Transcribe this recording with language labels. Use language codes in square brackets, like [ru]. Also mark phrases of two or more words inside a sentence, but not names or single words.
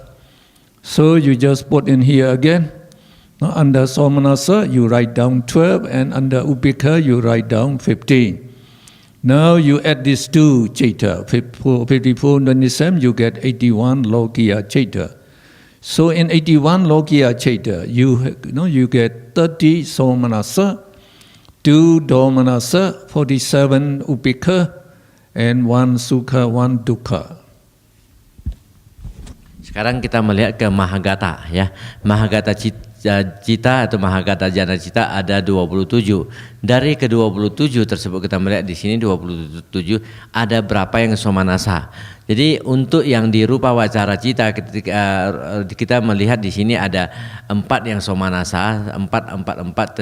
[en] So you just put in here again. Under somanasa you write down 12, and under upeka you write down 15. Now you add these two chaita, 54, 27, you get 81 [pi] lokiya chaita. [en] So in 81 [pi] lokiya chaita, [en] you get 30 somanasa, 2 domanasa, 47 upeka, and 1 sukha, 1 dukkha. [id] Sekarang kita melihat ke Mahagata ya. [pi] Mahagata cita [id] atau [pi] Mahagata jana cita [id] ada 27. Dari ke-27 tersebut kita melihat di sini 27 ada berapa yang somanasa. Jadi untuk yang di [pi] rupa wacara cita [id] ketika kita melihat di sini ada 4 yang somanasa, 4.